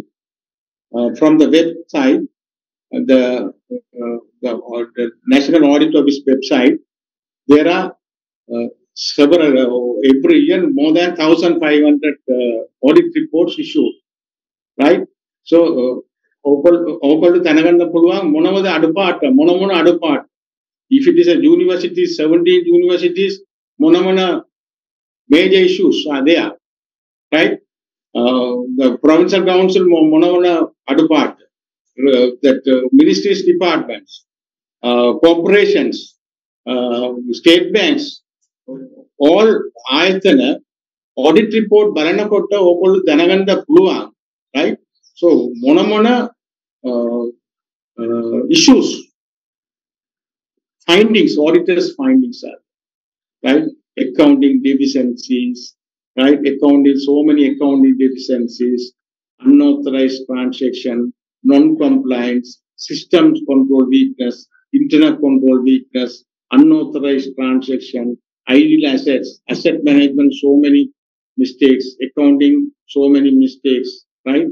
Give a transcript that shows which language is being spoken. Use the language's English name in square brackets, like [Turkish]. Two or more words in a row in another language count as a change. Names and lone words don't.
[English] From the website, the National Audit Office website, there are several, every year, more than 1,500 audit reports issued, right? So, [Sinhala] ඕගොල්ලෝ දැනගන්න පුළුවන් මොනවද අඩුපාඩු මොන අඩුපාඩු. [English] If it is a university, 17 universities, මොන major issues are there, right? The provincial council, [Sinhala] මොන අඩුපාඩු. [English] That ministries, departments, corporations, state banks, all ආයතන audit report බලනකොට [Sinhala] ඕගොල්ලෝ දැනගන්න පුළුවන්, [English] right? So මොන issues, findings, auditors' findings are, right? Accounting deficiencies, right? So many accounting deficiencies, unauthorized transaction, non-compliance, systems control weakness, internal control weakness, unauthorized transaction, idle assets, asset management, so many mistakes, accounting, so many mistakes, right?